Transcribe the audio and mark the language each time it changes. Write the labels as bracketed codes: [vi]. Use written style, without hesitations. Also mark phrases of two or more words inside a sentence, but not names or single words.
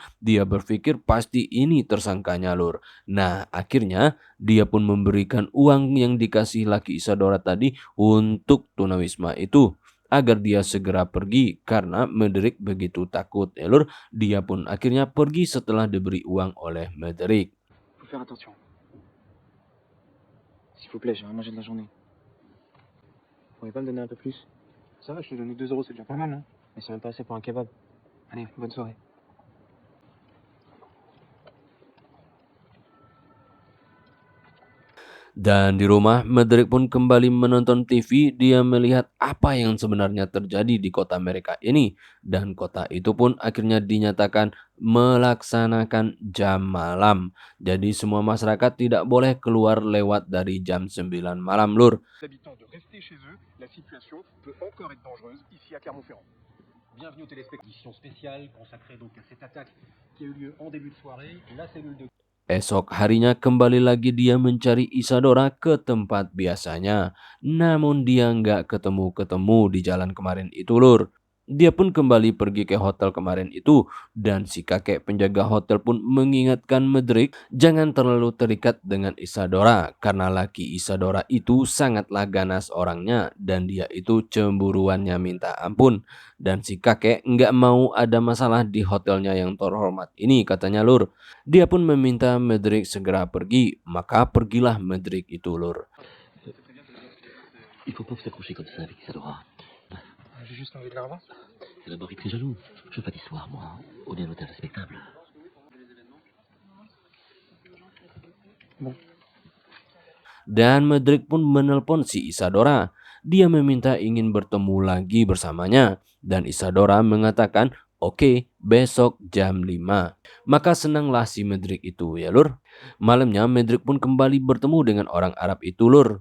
[id] Dia berpikir pasti ini tersangkanya lur. Nah akhirnya dia pun memberikan uang yang dikasih laki Isadora tadi untuk tunawisma itu agar dia segera pergi karena Medrick begitu takut ya lur. Dia pun akhirnya pergi setelah diberi uang oleh Medrick. [fr] Faut faire attention. S'il vous plaît, j'ai rien mangé de la journée. Vous pourriez pas me donner un peu plus? Ça va, je t'ai donné 2 euros, c'est déjà pas mal, non? Mais c'est même pas assez pour un kebab. Allez, bonne soirée. [id] Dan di rumah, Medrick pun kembali menonton TV. Dia melihat apa yang sebenarnya terjadi di kota mereka ini. Dan kota itu pun akhirnya dinyatakan melaksanakan jam malam. Jadi semua masyarakat tidak boleh keluar lewat dari jam 9 malam lur. [fr] Les habitants de rester chez eux, la situation peut encore être dangereuse ici à Clermont-Ferrand. Bienvenue aux téléspectations spéciales consacrées donc à cette attaque qui a eu lieu en début de soirée. La cellule de [id] Esok harinya kembali lagi dia mencari Isadora ke tempat biasanya. Namun dia nggak ketemu-ketemu di jalan kemarin itu lur. Dia pun kembali pergi ke hotel kemarin itu. Dan si kakek penjaga hotel pun mengingatkan Medrick jangan terlalu terikat dengan Isadora. Karena laki Isadora itu sangatlah ganas orangnya. Dan dia itu cemburuannya minta ampun. Dan si kakek nggak mau ada masalah di hotelnya yang terhormat ini katanya lur. Dia pun meminta Medrick segera pergi. Maka pergilah Medrick itu lur. [fr] Il faut pas s'accrocher comme ça avec Isadora. J'ai juste envie de la revoir. C'est d'abord, il est très jaloux. Je veux pas d'histoire, moi. On est un hôtel respectable. Bon. [id] Dan Medrick pun menelpon si Isadora. Dia meminta ingin bertemu lagi bersamanya. Dan Isadora mengatakan oke, besok jam 5. Maka senanglah si Medrick itu ya lur. Malamnya Medrick pun kembali bertemu dengan orang Arab itu lur.